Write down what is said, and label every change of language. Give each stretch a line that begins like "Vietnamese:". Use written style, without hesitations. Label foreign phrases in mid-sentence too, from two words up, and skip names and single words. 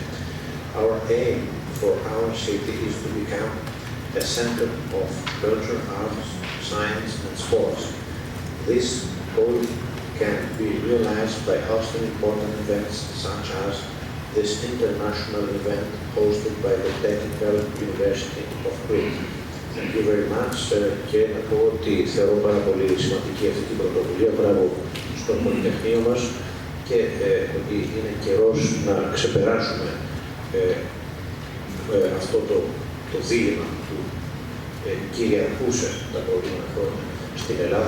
English: Our aim for our city is to become a center of culture, arts, science, and sports. This goal can be realized by hosting important events such as this international event hosted by the Technical University of Crete. Thank you very much.
Greek: Και να πω ότι θεωρώ πάρα πολύ σημαντική αυτή την πρωτοβουλία. Μπράβο στο Πολυτεχνείο μας και ότι είναι καιρός να ξεπεράσουμε αυτό το δίλημμα που κυριαρχούσε τα προηγούμενα χρόνια στην Ελλάδα.